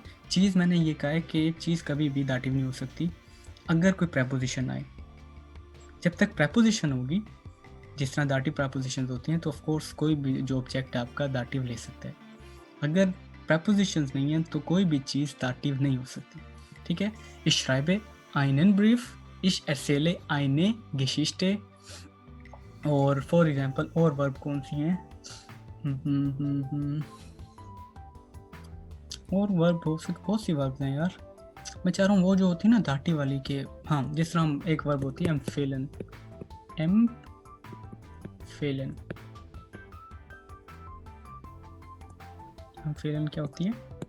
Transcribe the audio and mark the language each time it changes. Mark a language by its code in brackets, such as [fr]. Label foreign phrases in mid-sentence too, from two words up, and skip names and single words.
[hi] चीज़ मैंने ये कहा है कि एक चीज़ कभी भी दाटिव नहीं हो सकती अगर कोई प्रेपोजिशन आए, जब तक प्रपोजिशन होगी, जिस तरह दाटिव प्रपोजिशन होती हैं, तो [en] of course [hi] कोई भी जो ऑब्जेक्ट है आपका दाटिव ले सकता है। अगर प्रपोजिशंस नहीं है तो कोई भी चीज़ दाटिव नहीं हो सकती। ठीक है, [de] ich schreibe einen Brief, ich erzähle eine Geschichte। [hi] और [en] for example [hi] और वर्ब कौन सी हैं? और वर्ब बहुत सी वर्ब हैं यार, मैं चाह रहा हूँ वो जो होती है ना दाटी वाली के, हाँ जिस तरह हम एक वर्ब होती है एम्फेलन, एम्फेलन क्या होती है?